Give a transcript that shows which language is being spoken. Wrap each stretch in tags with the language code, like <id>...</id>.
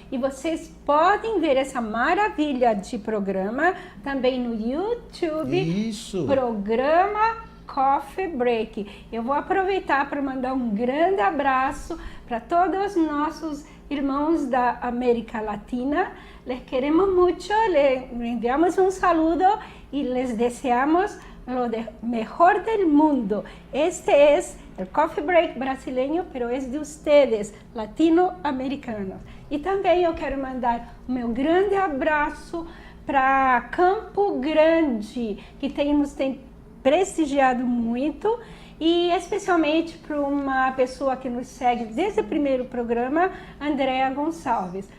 <pt>E vocês podem ver essa maravilha de programa também no YouTube. Isso. Programa Coffee Break. Eu vou aproveitar para mandar um grande abraço para todos os nossos irmãos da América Latina.</pt> <es>Les queremos mucho, les enviamos un saludo y les deseamos lo mejor del mundo. Este es el Coffee Break brasileño, pero es de ustedes, latino-americanos.</es> <pt>E também eu quero mandar o meu grande abraço para Campo Grande, que nos tem prestigiado muito, e especialmente para uma pessoa que nos segue desde o primeiro programa, Andréa Gonçalves.</pt>